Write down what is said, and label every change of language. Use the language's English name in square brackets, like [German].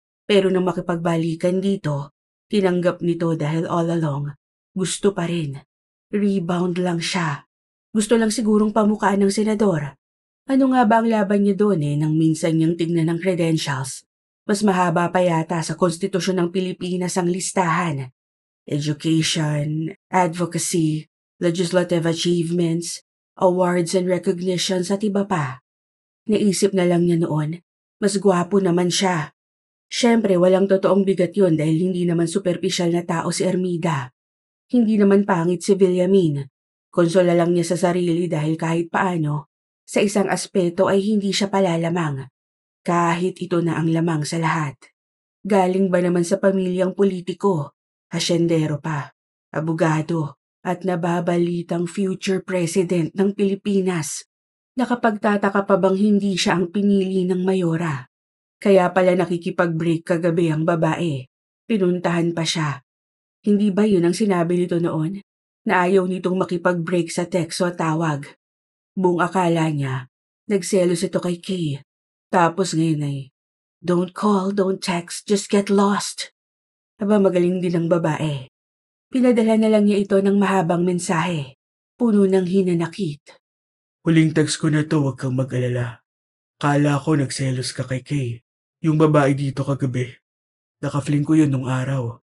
[Filipino] Pero nang makipagbalikan dito, tinanggap nito dahil [English] all along, [Filipino] gusto pa rin. Rebound lang siya. Gusto lang sigurong pamukaan ng senador. Ano nga ba ang laban niya doon nang minsan niyang tignan ng credentials? Mas mahaba pa yata sa konstitusyon ng Pilipinas ang listahan. [English] Education, advocacy, legislative achievements, awards and recognitions [Filipino] at iba pa. Naisip na lang niya noon, mas gwapo naman siya. Siyempre walang totoong bigat yun dahil hindi naman superficial na tao si Armida. Hindi naman pangit si Villamin. Konsola lang niya sa sarili dahil kahit paano, sa isang aspeto ay hindi siya palalamang. Kahit ito na ang lamang sa lahat. Galing ba naman sa pamilyang politiko, hasyendero pa, abogado, at nababalitang future president ng Pilipinas. Nakapagtataka pa bang hindi siya ang pinili ng Mayora? Kaya pala nakikipag-break kagabi ang babae. Pinuntahan pa siya. Hindi ba yun ang sinabi nito noon? Na ayaw nitong makipag-break sa text o tawag. Buong akala niya, nagselos ito kay Kay. Tapos ngayon ay, [English] don't call, don't text, just get lost. [Filipino] Aba magaling din ang babae. Pinadala na lang niya ito ng mahabang mensahe. Puno ng hinanakit. Huling text ko na to, huwag kang mag-alala. Kala ko nagselos ka kay Kay. Yung babae dito kagabi. Nakafling ko yun nung araw.